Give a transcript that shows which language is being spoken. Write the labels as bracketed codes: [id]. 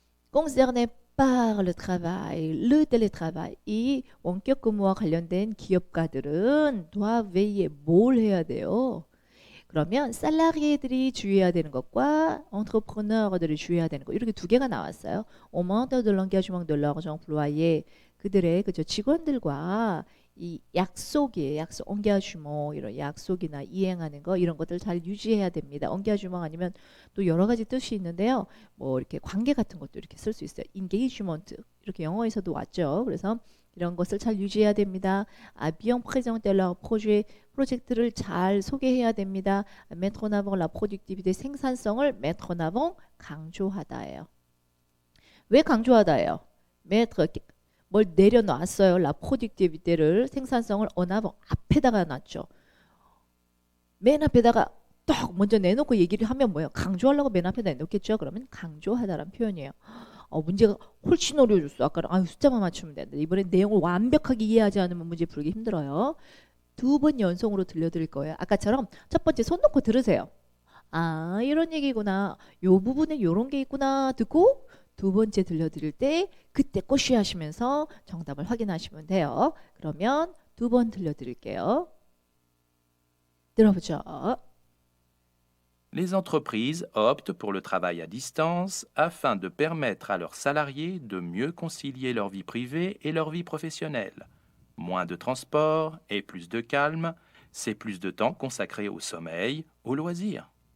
[fr] concerné par le travail, le télétravail [ko] 이 원격 근무와 관련된 기업가들은 [fr] doivent veiller [ko] 뭘 해야 돼요? 그러면 살라리에들이 주의해야 되는 것과 entrepreneur들이 주의해야 되는 것 이렇게 두 개가 나왔어요. [fr] augmente de l'engagement de leurs employés [ko] 그들의 그죠 직원들과 이 약속이에요. 약속, engagement 이런 약속이나 이행하는 거 이런 것들 잘 유지해야 됩니다. engagement 아니면 또 여러 가지 뜻이 있는데요. 뭐 이렇게 관계 같은 것도 이렇게 쓸 수 있어요. engagement 이렇게 영어에서도 왔죠. 그래서 이런 것을 잘 유지해야 됩니다. [fr] à bien présenter leur projet [ko] 프로젝트를 잘 소개해야 됩니다. [fr] mettre en avant la productivité 생산성을 mettre en avant 강조하다예요. [ko] 왜 강조하다예요? mettre 뭘 내려놨어요. [fr] la productivité [ko] 를 생산성을 [fr] en avant [ko] 앞에다가 놨죠. 맨 앞에다가 딱 먼저 내놓고 얘기를 하면 뭐예요? 강조하려고 맨 앞에다 내놓겠죠. 그러면 강조하다라는 표현이에요. 문제가 훨씬 어려워졌어. 아까는 숫자만 맞추면 되는데 이번엔 내용을 완벽하게 이해하지 않으면 문제 풀기 힘들어요. 두 번 연속으로 들려드릴 거예요. 아까처럼 첫 번째 손 놓고 들으세요. 이런 얘기구나. 요 부분에 요런 게 있구나 듣고 두 번째 들려드릴 때 그때 꼬쉬하시면서 정답을 확인하시면 돼요. 그러면 두 번 들려드릴게요. 들어보죠. [fr] Les entreprises optent pour le travail à distance afin de permettre à leurs salariés de mieux concilier leur vie privée et leur vie professionnelle. Moins de transport et plus de calme, c'est plus de temps consacré au sommeil, aux loisirs.